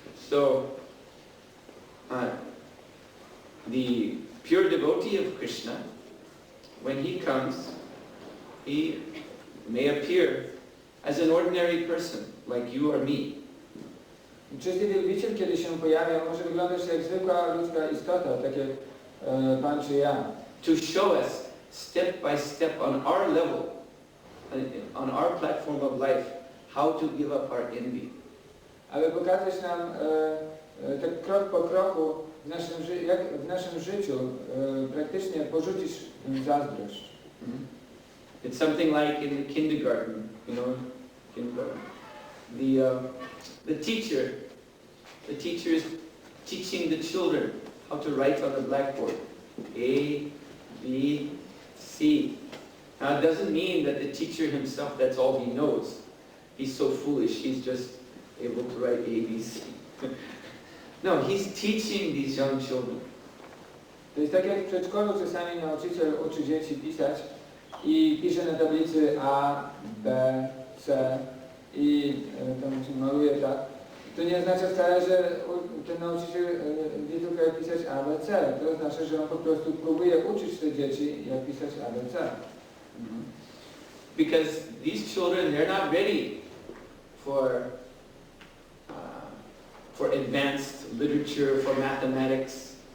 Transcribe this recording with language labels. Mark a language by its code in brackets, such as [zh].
[en] So, the pure devotee of Krishna, when he comes, he may appear as an ordinary person, like you or me. [pl] Czysty wielbiciel, kiedy się pojawia, może wyglądać jak zwykła ludzka istota, tak jak Pan czy ja. [en] To show us step by step on our level, on our platform of life, how to give up our envy. [pl] Aby pokazać nam tak krok po kroku jak w naszym życiu praktycznie porzucić zazdrość. [en] It's something like in the kindergarten, you know, kindergarten. The teacher is teaching the children how to write on the blackboard. A, B, C. Now it doesn't mean that the teacher himself, that's all he knows. He's so foolish, he's just able to write A, B, C. No, he's teaching these young children. [pl] To jest tak jak w przedszkolu czasami nauczyciel uczy dzieci pisać i pisze na tablicy A, B, C i tam się maluje tak. To nie oznacza wcale, że ten nauczyciel wie tylko jak pisać A, B, C. To oznacza, że on po prostu próbuje uczyć te dzieci jak pisać A, B, C. [en] Because these children, they're not ready for advanced literature, for mathematics.